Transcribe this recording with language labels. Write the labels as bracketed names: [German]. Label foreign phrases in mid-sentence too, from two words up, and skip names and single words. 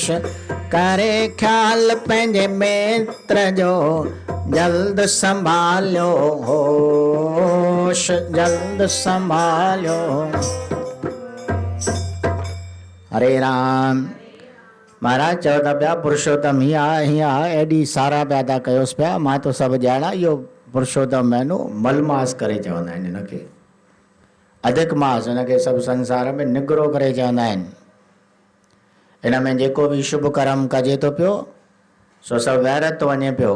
[Sindhi] करे ख्याल पंहिंजे मित्र जो, जल्द संभालियो होश, जल्द संभालियो। हरे राम। महाराज चओ था पिया पुरुषोत्तम हीअं आहे, हीअं आहे, एॾी सारा पिया था कयोसि पिया। मां तो सभु ॼाणा। इहो पुरुषोत्तम महीनो मलमास करे चवंदा आहिनि हिनखे, अधिक मास। हिनखे सभु संसार में निगरो करे चवंदा आहिनि। हिन में जेको बि शुभ कर्म कजे थो पियो, सो सभु वैरत थो वञे पियो।